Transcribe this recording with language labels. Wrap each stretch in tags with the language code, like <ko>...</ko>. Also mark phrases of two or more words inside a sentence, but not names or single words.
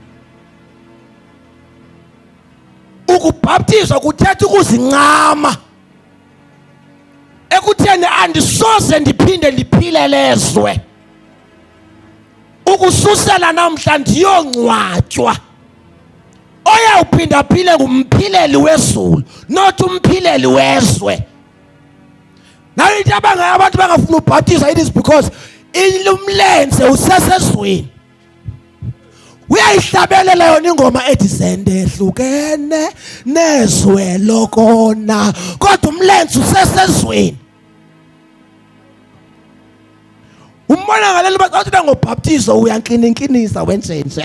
<xh>Ukubhaptizwa kuthetha ukuzincama ekutheni andisoze ndiphinde ndiphile lezwe. Ukususela namhla ndiyongcwatywa. Oya uphinda phile ngumphileli wezulu, not umphileli wezwe. Nayo into abantu bangafuna ubhaptizwa,</xh> <en>it is because</en> <xh>umlenze usesezweni. Uyayihlabelela yona ingoma ethi sendehlukene nezwe lokona, kodwa umlenze usesezweni. Umbona ngaleli bathi ngobhaptizo uyankininkinisa wenjenje.</xh>